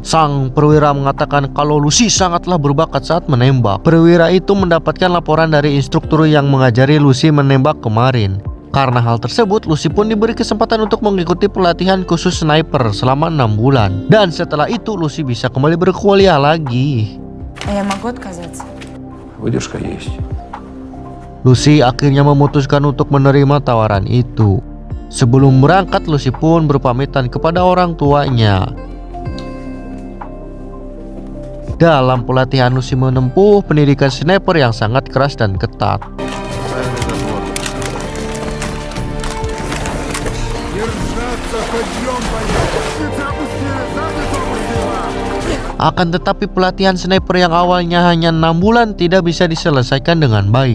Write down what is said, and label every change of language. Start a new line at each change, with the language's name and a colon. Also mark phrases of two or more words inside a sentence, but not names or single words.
Indonesian: Sang perwira mengatakan kalau Lucy sangatlah berbakat saat menembak. Perwira itu mendapatkan laporan dari instruktur yang mengajari Lucy menembak kemarin. Karena hal tersebut, Lucy pun diberi kesempatan untuk mengikuti pelatihan khusus sniper selama 6 bulan. Dan setelah itu, Lucy bisa kembali berkuliah lagi.
Russian: Я могу отказаться? Выдержка есть.
Indonesian: Lucy akhirnya memutuskan untuk menerima tawaran itu. Sebelum berangkat, Lucy pun berpamitan kepada orang tuanya. Dalam pelatihan, Lucy menempuh pendidikan sniper yang sangat keras dan ketat. Akan tetapi pelatihan sniper yang awalnya hanya 6 bulan tidak bisa diselesaikan dengan baik.